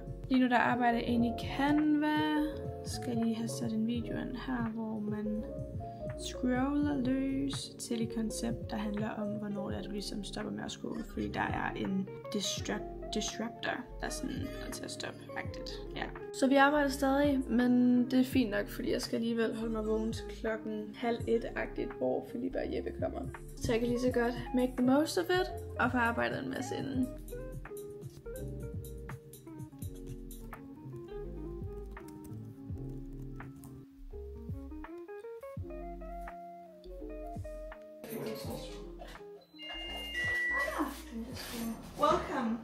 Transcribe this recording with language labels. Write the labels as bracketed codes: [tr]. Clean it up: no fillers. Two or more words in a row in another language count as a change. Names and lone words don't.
[da] Lige nu der arbejder jeg inde i Canva. Skal lige have sat en video ind her, hvor man scroller løs til et koncept, der handler om, hvornår det er, du ligesom stopper med at scrolle, fordi der er en disruptor, der er sådan noget til at stoppe-agtigt. Ja. Så vi arbejder stadig, men det er fint nok, fordi jeg skal alligevel holde mig vågen til 12:30-agtigt, hvor Philippa og Jeppe kommer. Så jeg kan lige så godt [en] make the most of it, [da] og få arbejdet en masse inden. Welcome.